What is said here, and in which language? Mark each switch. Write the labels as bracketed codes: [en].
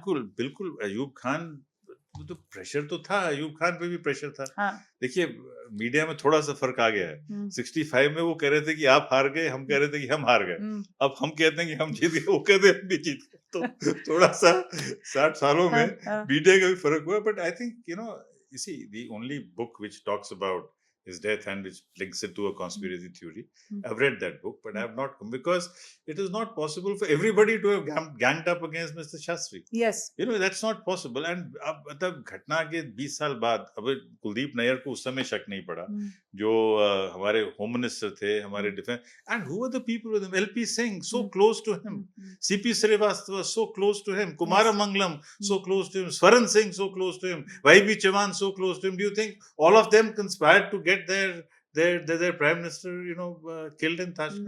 [hi] बिल्कुल अयूब खान, वो तो प्रेशर तो था, अयूब खान पे भी प्रेशर था। हाँ। देखिए मीडिया में थोड़ा सा फर्क आ गया है। 65 में वो कह रहे थे कि आप हार गए, हम कह रहे थे कि हम हार गए। अब हम कहते हैं कि हम जीत गए, वो कहते हैं हम भी जीत गए। तो थोड़ा सा 60 सालों में मीडिया का भी फर्क हुआ। [en] But I think you know, you see, the only book which talks about his death and which links it to a conspiracy theory, I've read that book, but I have not come, because it is not possible for everybody to have ganged up against Mr. Shastri. Yes. You know, that's not possible. [hi] And अब मतलब घटना के 20 साल बाद अब कुलदीप नैयर को उस समय शक नहीं पड़ा, जो हमारे होम मिनिस्टर थे, हमारे defence, [en] and who were the people with him? LP Singh, so close to him. CP Srivastava, so close to him. Kumara Mangalam, so close to him. Swaran Singh, so close to him. YB Chavan, so close to him. Do you think all of them conspired to get their prime minister, you know, killed in Tashkent?